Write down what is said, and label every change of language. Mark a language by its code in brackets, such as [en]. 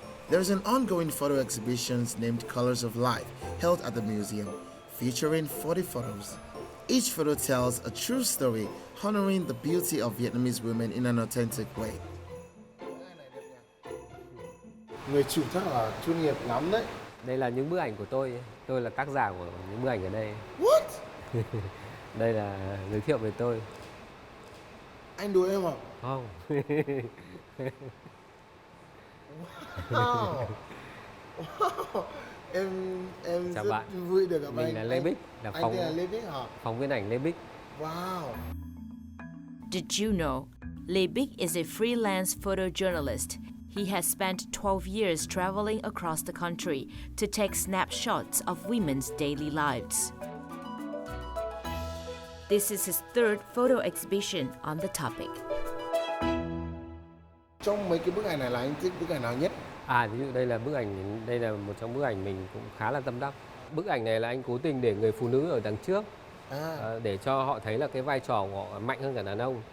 [en] There's an ongoing photo exhibition named Colors of Life held at the museum, featuring 40 photos. Each photo tells a true story, honoring the beauty of Vietnamese women in an authentic way. [vi] Người chụp chắc là chuyên nghiệp lắm đấy. Đây là những bức ảnh của tôi là tác giả của những bức ảnh ở đây. [en] What? [vi] Đây là giới thiệu về tôi. Anh đùa em à? Không. [en] Wow. Wow. [vi] Em Chào rất bạn. vui được gặp anh. Mình là Lê Bích, là anh tên là Lê Bích hả? phóng viên ảnh Lê Bích. [en] Wow. Did you know Lê Bích is a freelance photojournalist? He has spent 12 years traveling across the country to take snapshots of women's daily lives. This is his third photo exhibition on the topic. [vi] Trong mấy cái bức ảnh này là anh thích bức ảnh nào nhất? Ví dụ đây là một trong bức ảnh mình cũng khá là tâm đắc. Bức ảnh này là anh cố tình để người phụ nữ ở đằng trước, để cho họ thấy là cái vai trò của họ mạnh hơn cả đàn ông.